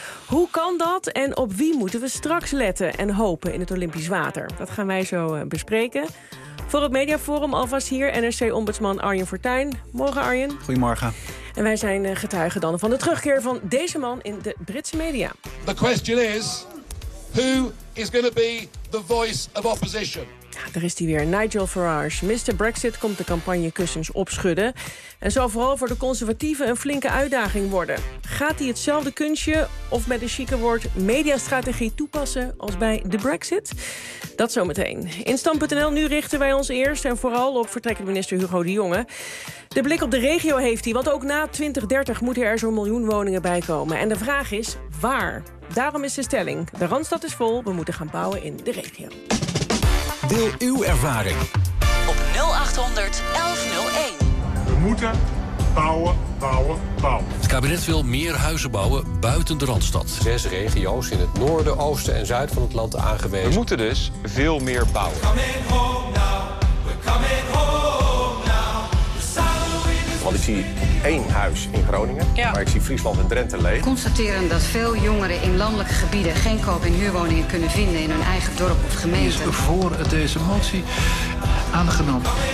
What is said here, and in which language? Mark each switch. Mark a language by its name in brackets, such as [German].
[Dutch] Hoe kan dat en op wie moeten we straks letten en hopen in het Olympisch water? Dat gaan wij zo bespreken. Voor het Mediaforum alvast hier NRC-ombudsman Arjen Fortuyn. Morgen, Arjen. Goedemorgen. En wij zijn getuigen dan van de terugkeer van deze man in de Britse media. [English] The question is, who is going to be the voice of opposition? [Dutch] Ja, daar is hij weer, Nigel Farage. Mr. Brexit komt de campagne kussens opschudden. En zal vooral voor de conservatieven een flinke uitdaging worden. Gaat hij hetzelfde kunstje of met een chique woord mediastrategie toepassen als bij de Brexit? Dat zometeen. In Stand.nl nu richten wij ons eerst en vooral op vertrekkend minister Hugo de Jonge. De blik op de regio heeft hij, want ook na 2030 moeten er zo'n 1 miljoen woningen bij komen. En de vraag is waar? Daarom is de stelling, de Randstad is vol, we moeten gaan bouwen in de regio. Deel uw ervaring op 0800 1101. We moeten bouwen, bouwen, bouwen. Het kabinet wil meer huizen bouwen buiten de Randstad. 6 regio's in het noorden, oosten en zuid van het land aangewezen. We moeten dus veel meer bouwen. [English] We're coming home now, we're coming home now. [Dutch] Want ik zie 1 huis in Groningen, ja. Maar ik zie Friesland en Drenthe leeg. Constateren dat veel jongeren in landelijke gebieden geen koop- en huurwoningen kunnen vinden in hun eigen dorp of gemeente. Is voor deze motie aangenomen.